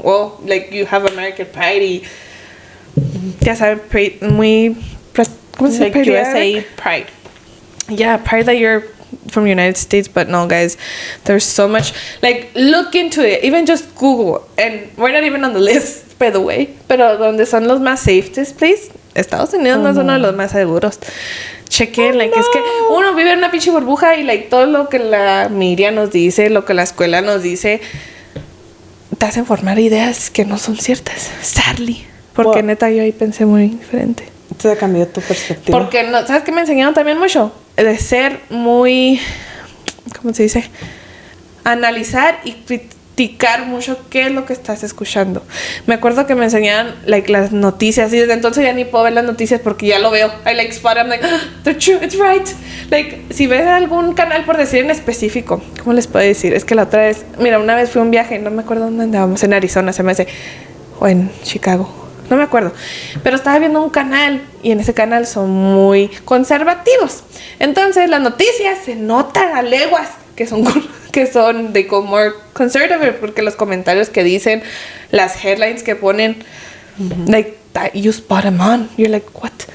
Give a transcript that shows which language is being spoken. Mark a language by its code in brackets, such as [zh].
[en] Well, like, you have American Pride [es] y, ya saben, muy, ¿cómo se dice? [en] Like USA Pride. Yeah, pride that you're from United States, but no, guys, there's so much. Like, look into it. Even just Google, and we're not even on the list, by the way. [es] Pero donde son los más [en] safest, please. [es] Estados Unidos no es uno de los más seguros. Chequen, like, es que uno vive en una pinche burbuja y, like, todo lo que la media nos dice, lo que la escuela nos dice, te hacen formar ideas que no son ciertas. [en] Sadly. [es] Porque neta yo ahí pensé muy diferente. Te cambió tu perspectiva. Porque, no, ¿sabes qué me enseñaron también mucho? De ser muy, ¿cómo se dice? Analizar y criticar mucho qué es lo que estás escuchando. Me acuerdo que me enseñaban, like, las noticias, y desde entonces ya ni puedo ver las noticias porque ya lo veo. [en] I, like, spot, I'm like, they're true, it's right. [es] Like, si ves algún canal, por decir en específico, ¿cómo les puedo decir? Es que la otra vez, mira, una vez fui a un viaje, no me acuerdo dónde andábamos, en Arizona, se me hace, o en Chicago. No me acuerdo. Pero estaba viendo un canal y en ese canal son muy conservativos. Entonces las noticias se notan a leguas que son [en] they go more conservative, [es] porque los comentarios que dicen, las headlines que ponen, like, [en] that you spot them on. You're like, what?